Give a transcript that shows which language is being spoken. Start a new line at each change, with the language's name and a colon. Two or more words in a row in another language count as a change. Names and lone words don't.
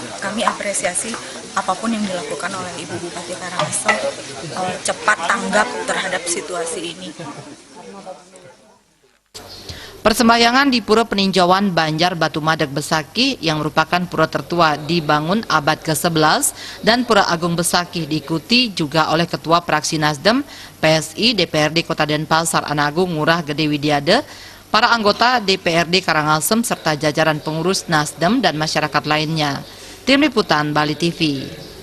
Indonesian: Kami apresiasi apapun yang dilakukan oleh Ibu Bupati Karangasem, cepat tanggap terhadap situasi ini. Persembahyangan di Pura Peninjauan Banjar Batu Madeg Besakih yang merupakan pura tertua dibangun abad ke-11 dan Pura Agung Besakih diikuti juga oleh Ketua Praksi Nasdem, PSI, DPRD Kota Denpasar Anagung Ngurah Gede Widiade, para anggota DPRD Karangasem serta jajaran pengurus Nasdem dan masyarakat lainnya. Tim Liputan Bali TV.